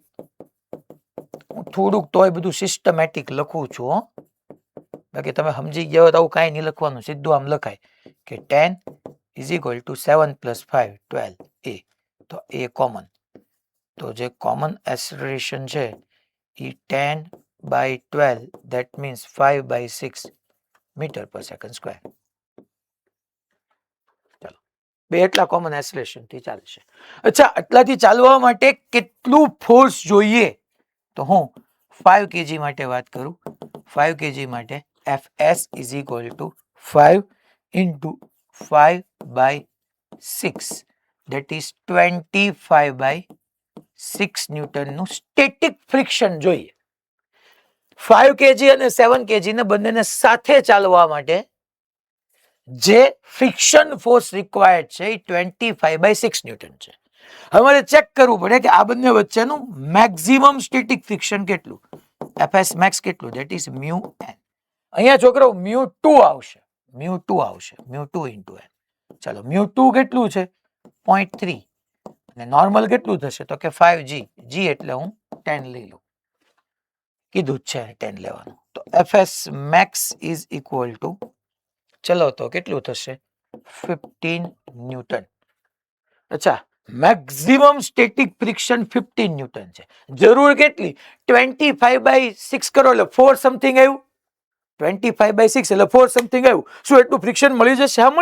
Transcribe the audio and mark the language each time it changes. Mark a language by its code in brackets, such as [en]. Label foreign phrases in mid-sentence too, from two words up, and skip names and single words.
[gu] હું થોડુંક તોય બધું સિસ્ટમેટિક લખું છું, બાકી તમે સમજી ગયા હોય તો આવું કાંઈ નહીં લખવાનું, સીધું આમ લખાય કે 10 [en] is equal to 7 plus 5 [gu] 12 a. તો એ કોમન, તો જે [en] common acceleration [gu] છે એ 10/12 [en] that means [gu] 5/6 [en] meter per second square. [gu] ચાલો, બે એટલા [en] common acceleration [gu] થી ચાલશે. અચ્છા, આટલાથી ચાલવા માટે કેટલું ફોર્સ જોઈએ તો હું 5 kg માટે વાત કરું 5 kg માટે [en] Fs is equal to 5 into 5 by 6 that is 25 by 6 [gu] ન્યૂટન નું [en] static friction [gu] જોઈએ 5 kg અને 7 kg ને બંનેને સાથે ચાલવા માટે જે [en] friction force required [gu] છે એ 25 by 6 ન્યૂટન છે હવે મારે ચેક કરવું પડે કે આ બંને વચ્ચેનું [en] maximum static friction [gu] કેટલું [en] Fs max [gu] કેટલું [en] that is mu n [gu] અહીંયા છોકરો mu2 આવશે [en] mu2 into n [gu] ચાલો mu2 કેટલું છે 0.3 અને નોર્મલ કેટલું થશે તો કે 5g g એટલે હું 10 લઈ લઉં કીધું છે 10 લેવાનું તો [en] Fs max is equal to [gu] ચલો તો કેટલું થશે 15 ન્યૂટન અચ્છા [en] maximum static friction [gu] 15 ન્યૂટન છે જરૂર કેટલી 25 by 6 કરો એટલે 4 સમથિંગ આવ્યું 25 by 6 એટલે 4 સમથિંગ આવ્યું શું એટલું ફ્રિક્શન મળી જશે હા